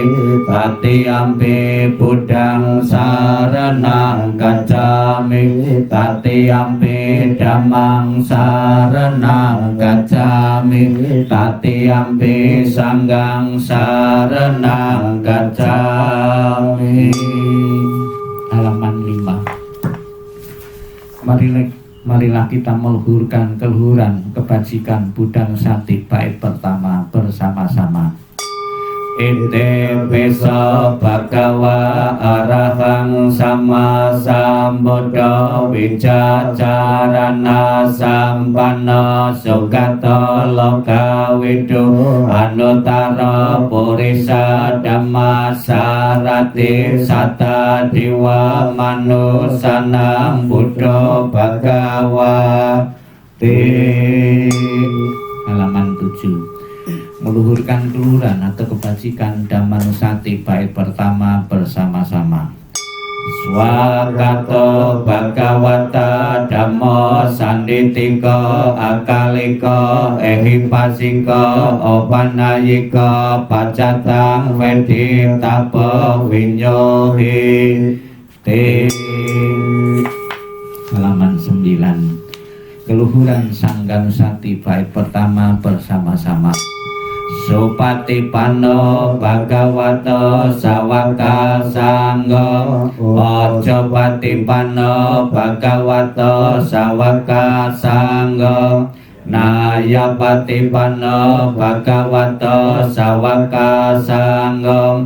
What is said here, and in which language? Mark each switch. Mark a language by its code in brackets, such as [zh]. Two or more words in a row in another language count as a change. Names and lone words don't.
[pi] Tatiyampi Buddhang saranang gacchami, Tatiyampi Dhammang saranang gacchami, Tatiyampi Sanghang saranang gacchami. [id] Halaman 5. Marilah kita meluhurkan keluhuran kebajikan Buddhang Sati bait pertama bersama-sama. [pi] Ite pesa bhagava arahang sama sambuddha wicacarana sampanna sugato loka widu anuttara purisa dhamma sarati sata diwa manusanang buddha bhagava. [id] Halaman 7. Meluhurkan keluhuran atau kebajikan Dhammanusati bait pertama bersama-sama. [pi] Swagato Bhagavata Dhammo Sanditiko Akaliko Ehipasiko Opanayiko Pacatang Vedim Tapo Vinyohi. [id] Halaman 9. Keluhuran Sangganusati bait pertama bersama-sama. [pi] Supatipanno Bhagavato Sawaka Sangho. Ojo patipanno Bhagavato Sawaka Sangho. Naya patipanno Bhagavato Sawaka Sangho.